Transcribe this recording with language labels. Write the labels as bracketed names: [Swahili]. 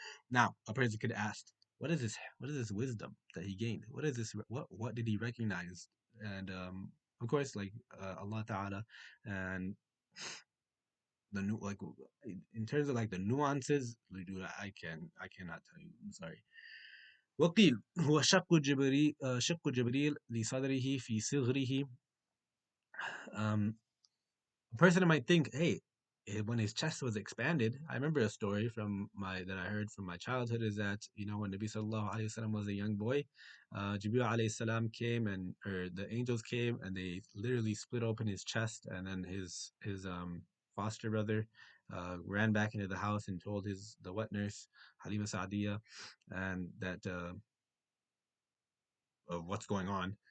[English] Now, a person could ask, what is this? What is this wisdom that he gained? What is this? What did he recognize? And of course, like Allah Taala, and the new like in terms of like the nuances, dude, I cannot tell you. I'm sorry. [Arabic] وقيل هو شق جبريل لصدره في صغره. [English] Um, a person might think, hey, when his chest was expanded, I remember a story from my that I heard from my childhood is that when Nabi sallallahu alaihi wasallam was a young boy, Jibril alayhi salam came and or the angels came and they literally split open his chest, and then his foster brother ran back into the house and told his the wet nurse Halima Saadiya and that of what's going on.